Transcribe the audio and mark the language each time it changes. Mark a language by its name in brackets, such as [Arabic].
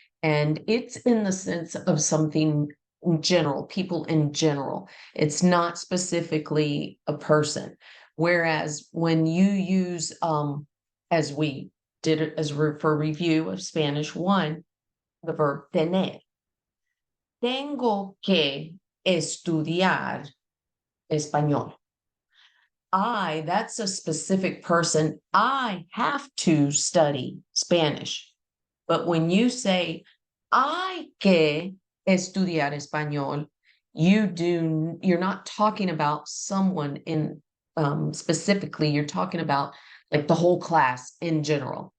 [English] And it's in the sense of something in general, people in general. It's not specifically a person. Whereas when you use, as we did it as for review of Spanish 1, the verb tener. [Spanish] Tengo que estudiar español. [English] That's a specific person. I have to study Spanish. But when you say, [Spanish] hay que estudiar español, [English] you're not talking about someone in specifically, you're talking about like the whole class in general.